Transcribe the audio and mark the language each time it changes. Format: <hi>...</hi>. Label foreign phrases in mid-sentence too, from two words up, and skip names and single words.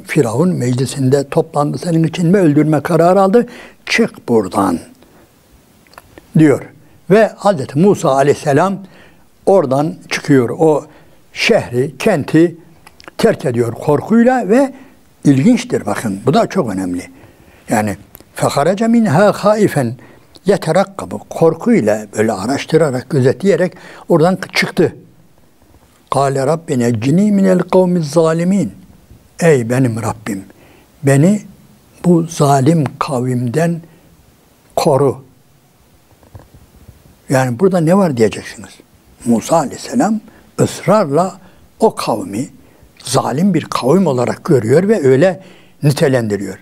<tr>Firavun meclisinde toplandı senin için ve öldürme kararı aldı. Çık buradan diyor. Ve Hz. Musa aleyhisselam oradan çıkıyor. O şehri, kenti terk ediyor korkuyla ve ilginçtir bakın. Bu da çok önemli. Yani</tr> <ar>فَخَرَجَ مِنْهَا خَائِفًا يَتَرَقَّبُ</ar> <tr>korkuyla böyle araştırarak, gözetleyerek oradan çıktı.</tr> <ar>قَالَ رَبِّ نَجِّنِي مِنَ الْقَوْمِ الظَّالِمِينَ</ar> <tr>ey benim Rabbim, beni bu zalim kavimden koru. Yani burada ne var diyeceksiniz. Musa aleyhisselam ısrarla o kavmi zalim bir kavim olarak görüyor ve öyle nitelendiriyor.</tr>